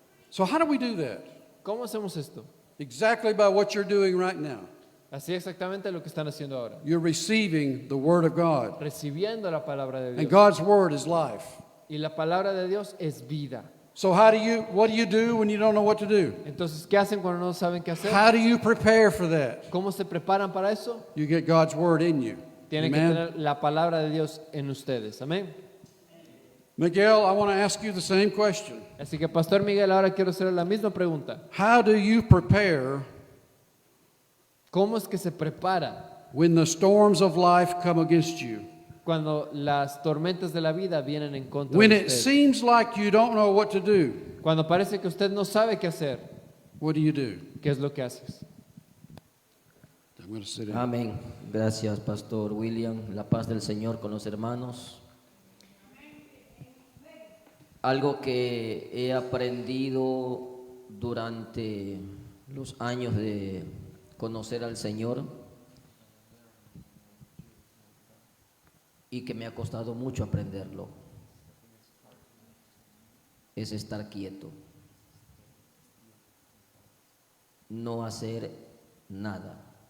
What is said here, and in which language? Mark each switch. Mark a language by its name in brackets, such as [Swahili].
[English] So how do we do that? [Spanish] ¿Cómo hacemos esto? [English] Exactly by what you're doing right now. [Spanish] Así exactamente lo que están haciendo ahora. [English] You're receiving the word of God. [Spanish] Recibiendo la palabra de [English] And [Spanish] Dios. [English] God's word is life. [Spanish] Y la palabra de Dios es vida. [English] So what do you do when you don't know what to do? [Spanish] Entonces, ¿qué hacen cuando no saben qué hacer? [English] How do you prepare for that? [Spanish] ¿Cómo se preparan para eso? [English] You get God's word in you. [Spanish] Tienen que [English] Amen. [Spanish] tener la palabra de Dios en ustedes. Amén. [English] Miguel, I want to ask you the same question. [Spanish] Así que, Pastor Miguel, ahora quiero hacerle la misma pregunta. [English] How do you prepare [Spanish] ¿Cómo es que se prepara [English] when the storms of life come against you? [Spanish] cuando las tormentas de la vida vienen en contra [English] When [Spanish] de [English] it [Spanish] usted? [English] seems like you don't know what to do, [Spanish] Cuando parece que usted no sabe qué hacer, [English] what do you do? [Spanish] ¿qué es lo que haces? [English] I'm going to sit down. [Spanish] Amén. Gracias, Pastor William. La paz del Señor con los hermanos. Algo que he aprendido durante los años de conocer al Señor y que me ha costado mucho aprenderlo es estar quieto, no hacer nada.